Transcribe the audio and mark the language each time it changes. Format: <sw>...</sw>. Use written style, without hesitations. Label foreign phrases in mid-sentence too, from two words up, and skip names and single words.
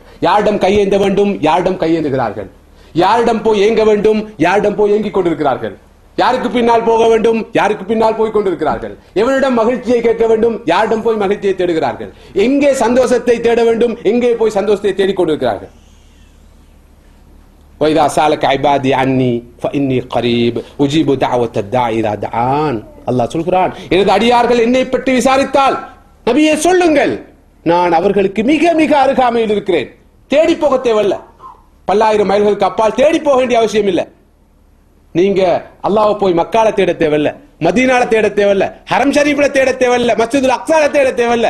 <ta>யாரிடம் கையேந்த வேண்டும், யாரிடம் கையேந்துகிறார்கள்? யாரிடம் போய் ஏங்க வேண்டும், யாரிடம் போய் ஏங்கிக் கொண்டிருக்கிறார்கள்? யாருக்கு பின்னால் போக வேண்டும், யாருக்கு பின்னால் போய் கொண்டிருக்கிறார்கள்? எவனிடம் மகிழ்ச்சியை கேட்க வேண்டும், யாரிடம் போய் மகிழ்ச்சியை தேடுகிறார்கள்? எங்கே சந்தோஷத்தை தேட வேண்டும், எங்கே போய் சந்தோஷத்தை தேடிக் கொண்டிருக்கிறார்கள்?</ta> <ar>وَإِذَا سَأَلَكَ عِبَادِي عَنِّي فَإِنِّي قَرِيبٌ أُجِيبُ دَعْوَةَ الدَّاعِ إِذَا دَعَانِ.</ar> <ta>அல்லாஹ் சொல்கிறான், எனது அடியார்கள் என்னை பற்றி விசாரித்தால் நபியே சொல்லுங்கள், நான் அவர்களுக்கு மிக மிக அருகாமையில் இருக்கிறேன். தேடி போக தேவையில்ல. பல்லாயிரம் மைல்களுக்கு அப்பால் தேடி போக வேண்டிய அவசியம் இல்லை. நீங்க அல்லாஹ்வை போய் மக்கால தேட தேவையில்ல, மதீனால தேட தேவையில்ல, ஹரம் ஷரீஃப்ல தேட தேவையில்ல, மஸ்ஜிதுல் அக்ஸால தேட தேவையில்ல.</ta>